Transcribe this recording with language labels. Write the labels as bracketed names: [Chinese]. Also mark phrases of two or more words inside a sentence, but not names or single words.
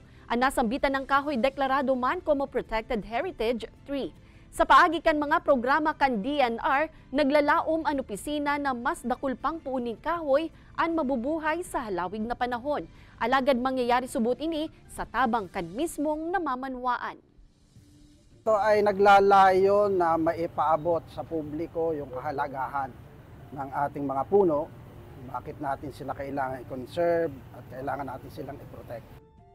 [Bikol] Ang nasambitan ng kahoy deklarado man como Protected Heritage Tree. Sa paagi kan mga programa kan DNR, naglalaom ang opisina na mas dakul pang puuning kahoy ang mabubuhay sa halawig na panahon. Alagad mangyayari subot ini sa tabang kan mismong namamanwaan. [Filipino] Ito ay naglalayo na maipaabot sa publiko yung kahalagahan ng ating mga puno, bakit natin sila kailangan i-conserve at kailangan natin silang i-protect.